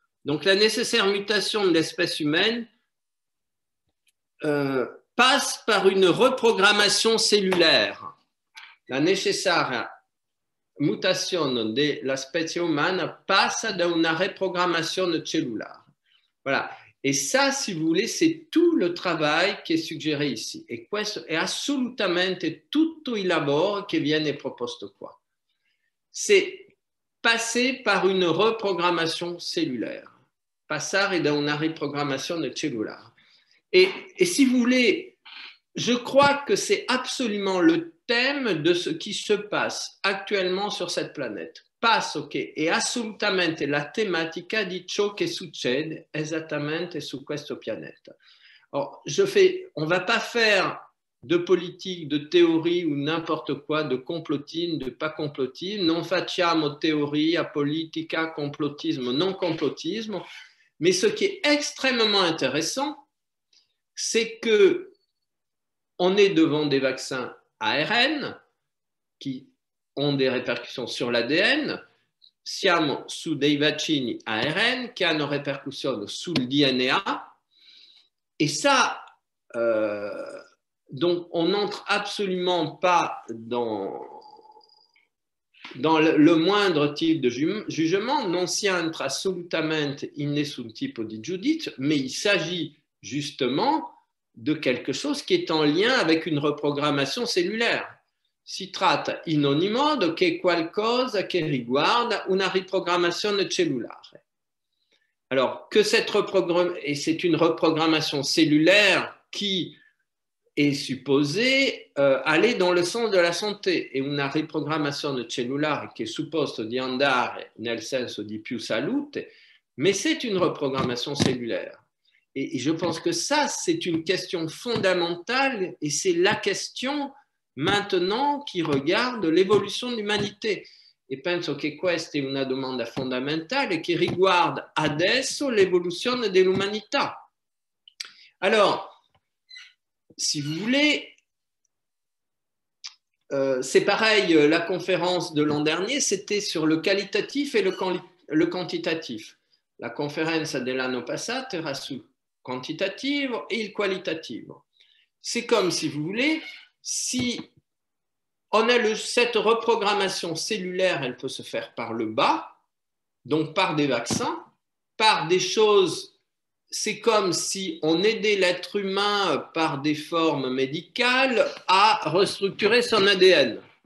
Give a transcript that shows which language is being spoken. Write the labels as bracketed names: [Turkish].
[French] Donc, la nécessaire mutation de l'espèce humaine passe par une reprogrammation cellulaire. [Italian] La necessaria mutazione della specie umana passa da una riprogrammazione cellulare. [French] Voilà. Et ça, si vous voulez, c'est tout le travail qui est suggéré ici. [Italian] Et questo è assolutamente tutto il lavoro che viene proposto qua. [French] C'est passer par une reprogrammation cellulaire. [Italian] Passare da una riprogrammazione cellulare. [French] Et si vous voulez, je crois que c'est absolument le thème de ce qui se passe actuellement sur cette planète. [Italian] Passo che è assolutamente la tematica di ciò che succede esattamente su questo pianeta. [French] Alors, on ne va pas faire de politique, de théorie ou n'importe quoi, de complotisme, de pas complotisme. [Italian] Non facciamo teoria, politica, complotisme, non complotisme. [French] Mais ce qui est extrêmement intéressant, c'est que on est devant des vaccins ARN qui ont des répercussions sur l'ADN. [Italian] Siamo su dei vaccini ARN che hanno répercussions sul DNA. [French] Et ça, donc on n'entre absolument pas dans le moindre type de jugement, [Italian] non si entra assolutamente in nessun tipo di giudizio, [French] mais il s'agit justement de quelque chose qui est en lien avec une reprogrammation cellulaire. [Italian] Si tratta in ogni modo che qualcosa che riguarda una riprogrammazione cellulare. [French] Alors, que et c'est une reprogrammation cellulaire qui est supposée aller dans le sens de la santé, [Italian] e una riprogrammazione cellulare che è supposto di andare nel senso di più salute, [French] mais c'est une reprogrammation cellulaire. Et je pense que ça, c'est une question fondamentale et c'est la question maintenant qui regarde l'évolution de l'umanité. [Italian] E penso che questa è una domanda fondamentale che riguarda adesso l'evoluzione dell'umanità. [French] Alors, si vous voulez, c'est pareil, la conférence de l'an dernier, c'était sur le qualitatif et le quantitatif. [Italian] La conferenza dell'anno passato era su quantitativo e il qualitativo. [French] C'est comme, si vous voulez, si on a cette reprogrammation cellulaire, elle peut se faire par le bas, donc par des vaccins, par des choses, c'est comme si on aidait l'être humain par des formes médicales à restructurer son ADN.